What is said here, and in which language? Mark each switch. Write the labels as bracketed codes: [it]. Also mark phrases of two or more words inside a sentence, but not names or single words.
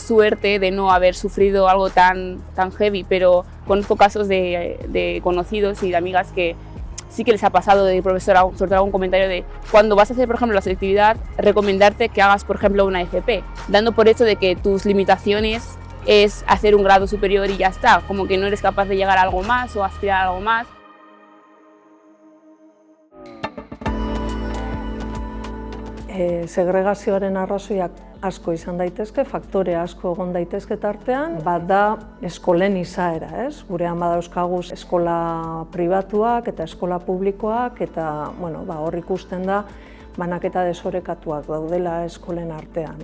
[es] suerte de no haber sufrido algo tan heavy, pero conozco casos de conocidos y de amigas que sí que les ha pasado de profesora, sobre todo algún comentario de cuando vas a hacer, por ejemplo, la selectividad, recomendarte que hagas, por ejemplo, una FP, dando por hecho de que tus limitaciones es hacer un grado superior y ya está, como que no eres capaz de llegar a algo más o aspirar a algo más. [eu] Segregazioaren arrazoiak asko izan daitezke, faktore asko egon daitezke tartean, bat da eskolen izaera, Gurean badauzkagu eskola pribatuak eta eskola publikoak, eta hor ikusten da banaketa desorekatuak daudela eskolen artean.